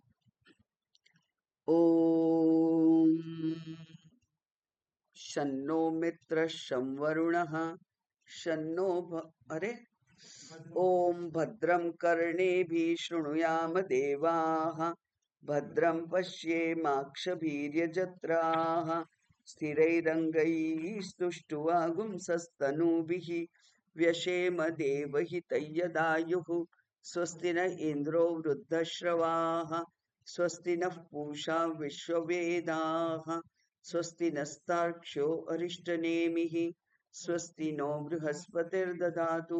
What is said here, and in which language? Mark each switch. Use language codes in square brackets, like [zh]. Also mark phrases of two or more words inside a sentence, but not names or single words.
[sa] ओम शन्नो मित्र शं वरुणः शन्नो अरे ओम भद्रम कर्णेभिः शृणुयाम देवाः भद्रम पश्येमाक्षभीर्यजत्राः સ્થિરૈરङ्गैस्तुष्टुवागुंसस्तनूभिः व्यशेम देवहितैयदायुः स्वस्ति न इन्द्रो वृद्धश्रवाः स्वस्ति नः पूषा विश्ववेदाः स्वस्ति नस्तार्क्ष्यो अरिष्टनेमिः स्वस्ति नो बृहस्पतिर्ददातु.